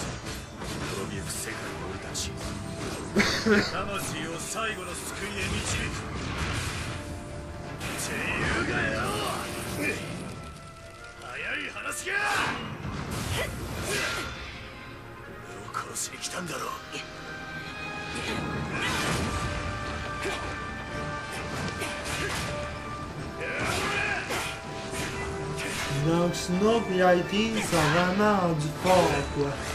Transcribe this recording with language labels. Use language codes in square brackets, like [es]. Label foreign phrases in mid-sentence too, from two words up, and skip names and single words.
[ja] 滅びゆく世界の俺たち。魂を最後の救いへ導く。っていうがよ。早い話が。俺を殺しに来たんだろう。 [fr] Donc Snow et Lightning sont vraiment rendus forts quoi.